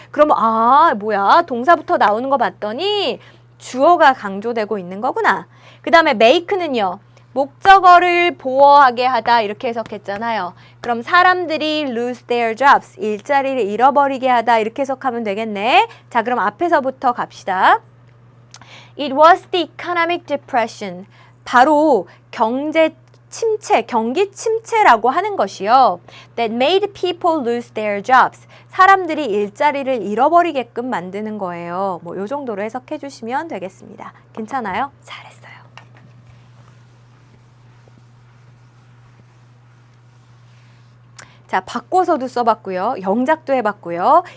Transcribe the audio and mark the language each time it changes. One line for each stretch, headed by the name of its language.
Korean: 그러면 뭐야 동사부터 나오는 거 봤더니 주어가 강조되고 있는 거구나. 그 다음에 make는요. 목적어를 보호하게 하다 이렇게 해석했잖아요. 그럼 사람들이
English: lose their jobs,
Korean: 일자리를 잃어버리게 하다 이렇게 해석하면 되겠네. 자, 그럼 앞에서부터 갑시다.
English: It was the economic depression.
Korean: 바로 경제 침체, 경기 침체라고 하는 것이요.
English: That made people lose their jobs.
Korean: 사람들이 일자리를 잃어버리게끔 만드는 거예요. 뭐 요 정도로 해석해 주시면 되겠습니다. 괜찮아요? 잘했어요. 자, 바꿔서도 써봤고요. 영작도 해봤고요.